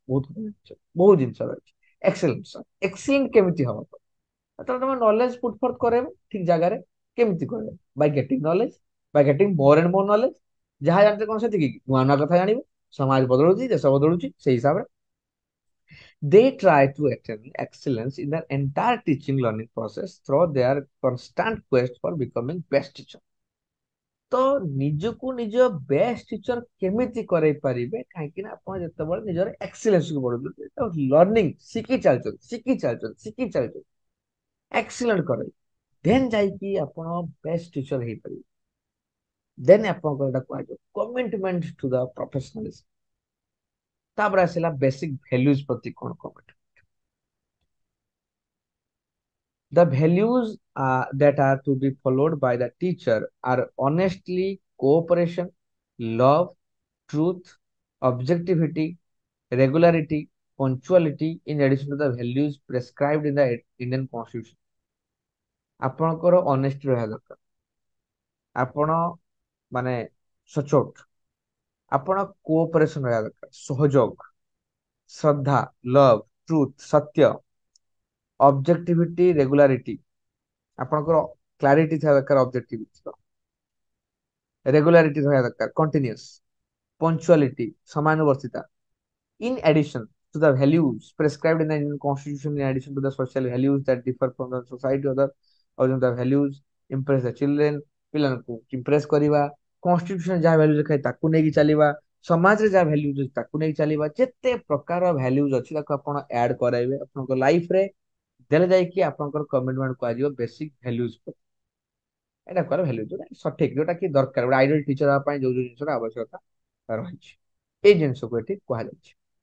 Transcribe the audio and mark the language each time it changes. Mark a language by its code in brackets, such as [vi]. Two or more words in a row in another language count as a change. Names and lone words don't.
[or] ବହୁତ ଜିନିଷ ରହିଛି ଏକ୍ସେଲେଣ୍ଟ ସାର୍ ଏକ୍ସେଲେଣ୍ଟ କେମିତି ହବ ଯେତେବେଳେ ତମେ [en] knowledge put forth [or] କରେଇବ ଠିକ ଜାଗାରେ କେମିତି କରିବ [en] by getting knowledge by getting more and more knowledge [or] ଯାହା ଜାଣିଛେ କଣ ସେତିକି ନୂଆ ନୂଆ କଥା ଜାଣିବ ସମାଜ ବଦଳୁଛି ଦେଶ ବଦଳୁଛି ସେଇ ହିସାବରେ [en] they try to attain excellence in their entire teaching learning process through their constant quest for becoming best teacher। [or] ତ ନିଜକୁ ନିଜ [en] best teacher [or] କେମିତି କରେଇ ପାରିବେ କାହିଁକି ନା ଆପଣ ଯେତେବେଳେ ନିଜର ଏକ୍ସିଲେନ୍ସକୁ ବଢୁଛନ୍ତି ଲର୍ଣ୍ଣିଂ ଶିଖି ଚାଲିଛନ୍ତି ଏକ୍ସିଲେଣ୍ଟ କରେଇ ଦେନ୍ ଯାଇକି ଆପଣ [en] best teacher [or] ହେଇପାରିବେ ଦେନ୍ ଆପଣଙ୍କର ଏଟା କୁହାଯିବ [en] commitment to the professionalism. [or] ତାପରେ ଆସିଲା [en] basic values [or] ପ୍ରତି କଣ [en] କମିଟମେଣ୍ଟ the values that are to be followed by the teacher are honestly cooperation love truth objectivity regularity punctuality in addition to the values prescribed in the Indian constitution। [or] ଆପଣଙ୍କର ଅନେଷ୍ଟି ରହିବା ଦରକାର ଆପଣ ମାନେ ସଚୋଟ ଆପଣ କୋଅପରେସନ ରହିବା ଦରକାର, ସହଯୋଗ, ଶ୍ରଦ୍ଧା, [en] love, truth, [or] ସତ୍ୟ, [en] objectivity, regularity. [or] ଆପଣଙ୍କର କ୍ଲାରିଟି ଥିବା ଦରକାର, [en] objectivity, regularity [or] ରହିବା ଦରକାର, [en] continuous, punctuality, [or] ସମାନୁବର୍ତ୍ତିତା। [en] In addition to the values prescribed in the Indian Constitution, in addition to the social values that differ from the society, other the values impress the children, [or] ପିଲାଙ୍କୁ impress କରିବା, constitution ଯାହା values ଲେଖା ହେଇଛି ତାକୁ ନେଇକି ଚାଲିବା, ସମାଜରେ ଯାହା values ଅଛି ତାକୁ ନେଇକି ଚାଲିବା, ଯେତେ ପ୍ରକାର values ଅଛି ତାକୁ ଆପଣ add କରାଇବେ ଆପଣଙ୍କ ଲାଇଫ ରେ, ଦେଲେ ଯାଇକି ଆପଣଙ୍କର କମିଟମେଣ୍ଟ କୁହାଯିବ [en] basic values. [or] ଏଇଟା କୁଆର value ଯୋଉଟା ସଠିକ, ଯୋଉଟା କି ଦରକାର, ଗୋଟେ [en] ideal teacher [or] ହେବା ପାଇଁ ଯୋଉ ଯୋଉ ଜିନିଷର ଆବଶ୍ୟକତା ରହିଛି, ଏଇ ଜିନିଷକୁ ଏଠି କୁହାଯାଇଛି।